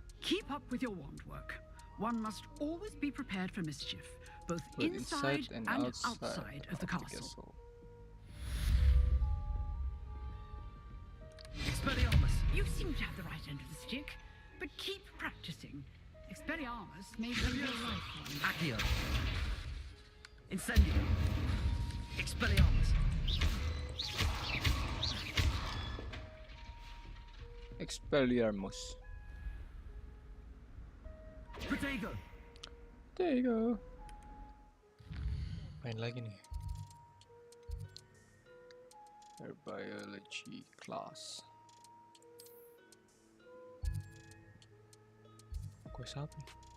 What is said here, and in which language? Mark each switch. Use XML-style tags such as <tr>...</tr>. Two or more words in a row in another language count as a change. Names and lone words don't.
<en>Keep up with your wand work. One must always be prepared for mischief, both inside and outside of the castle. Expelliarmus! You seem to have the right end of the stick, but keep practicing. Expelliarmus may be your lifeline. Accio. Incendio. Expelliarmus. Expelliarmus. Protego.</en> <id>Protego. Main lagi nih.</id> <en>Biology class.</en> <id>Gue siapa nih?</id>